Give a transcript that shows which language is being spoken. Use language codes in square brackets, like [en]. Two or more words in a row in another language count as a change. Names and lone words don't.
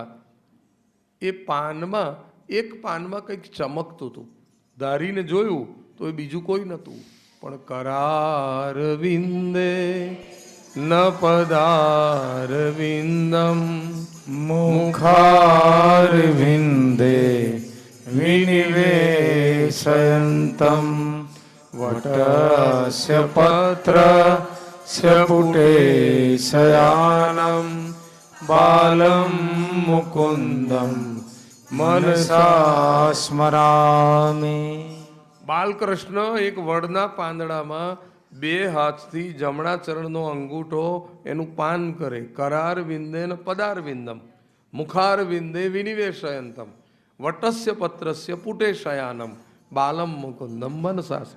[gu] એ પાનમાં એક પાનમાં કંઈક ચમકતું હતું. ધારીને જોયું તો એ બીજું કોઈ નહોતું, પણ [sa] करारविंदे न पदारविंदम મુખારવિંદે विनिवेशयन्तं वटस्य पत्रस्य पुटे शयानं बालं मुकुन्दं मनसा स्मरामि. [gu] બાલકૃષ્ણ એક વડના પાંદડામાં બે હાથથી જમણા ચરણનો અંગૂઠો એનું પાન કરે. [sa] करार विंदे ने पदार विंदम मुखार विंदे विनिवेशयंतम वटस्य पत्रस्य पुटे शयानम बालम मुकुंदम मनसास्म.